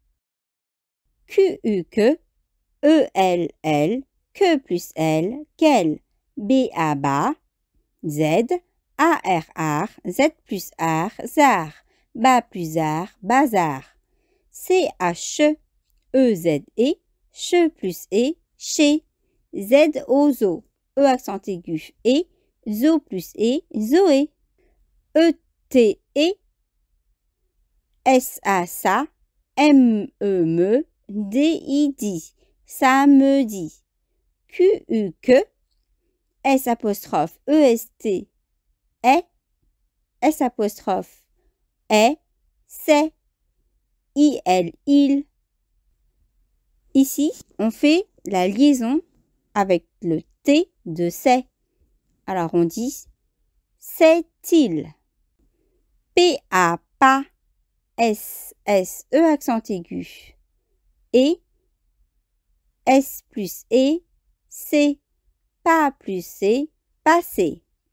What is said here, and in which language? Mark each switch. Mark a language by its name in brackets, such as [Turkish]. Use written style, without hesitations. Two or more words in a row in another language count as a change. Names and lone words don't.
[French] Que E-L-L, que plus L, quel, B-A-Ba, Z, A-R-R, Z plus R, zar, ba plus ar, bazar, C-H-E-Z-E, che plus E, chez, Z-O-Zo, E accent aigu, et, zo plus E, Zoé, E-T-E, S-A-Sa, M-E-Me, D-I-D, samedi, Q-U que, S apostrophe E-S-T, S apostrophe c'est, I-L, il. Ici, on fait la liaison avec le T de c'est. Alors on dit c'est-il. P-A, pas, S-S-E accent aigu, et, S plus E, C, pas plus C, passé.